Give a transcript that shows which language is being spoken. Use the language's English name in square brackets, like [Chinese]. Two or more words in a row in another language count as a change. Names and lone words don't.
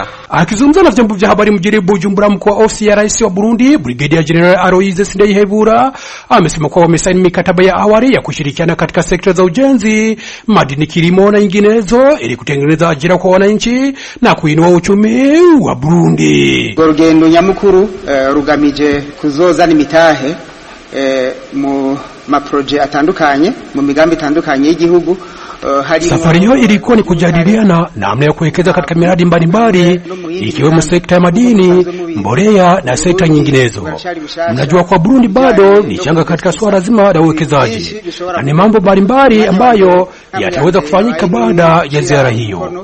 [Swahili] Akizungumza na vyombo vya habari mjini Bujumbura, mkuu wa ofisi ya rais wa Burundi Brigadier General Aloyse Sindayihebura amesema kuwa wamesaini mikataba ya awali ya kushirikiana katika sekta za ujenzi, madini, kilimo na nyinginezo ili kutengeneza ajira kwa wananchi na kuinua uchumi wa Burundi. [Rundi] Urugendo nyamukuru rugamije kuzozana imitahe mu maproje atandukanye, mu migambi itandukanye y'igihugu. [Swahili] Safari hiyo ilikuwa ni kujadiliana namna ya kuwekeza katika miradi mbalimbali ikiwemo sekta ya madini, mbolea na sekta nyinginezo. Mnajua kwa Burundi bado ni changa katika swala zima la uwekezaji, na ni mambo mbalimbali ambayo yataweza kufanyika baada ya ziara hiyo.